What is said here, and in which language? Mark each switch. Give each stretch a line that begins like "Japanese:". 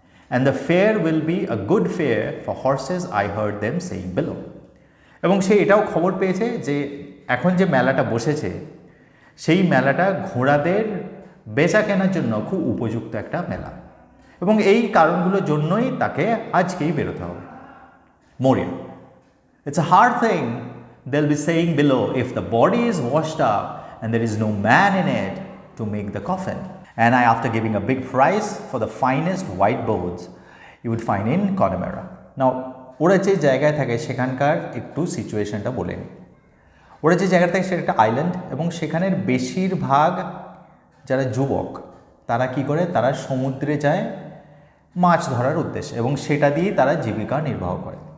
English: And the fair will be a good fair for horses, I heard them saying below.
Bangla: এবং সে এটাও খবর পেয়েছে যে এখন যে মেলাটা বসেছে সেই মেলাটা ঘোড়াদের বেচা কেনার জন্য খুব উপযুক্ত একটা মেলা, এবং এই কারণগুলোর জন্যই তাকে আজকেই বেরোতে হবে।
English: Maurya, it's a hard thing they'll be saying below if the body is washed up and there is no man in it to make the coffin. And I, after giving a big price for the finest white boards you would find in Connemara.
Bangla: Now, ওরা যে জায়গায় থাকে সেখানকার একটু সিচুয়েশনটা বলে নিই। ওরা যে জায়গায় থাকে সেটা একটা আইল্যান্ড, এবং সেখানের বেশিরভাগ যারা যুবক তারা কি করে, তারা সমুদ্রে যায় মাছ ধরার উদ্দেশ্যে, এবং সেটা দিয়েই তারা জীবিকা নির্বাহ করে।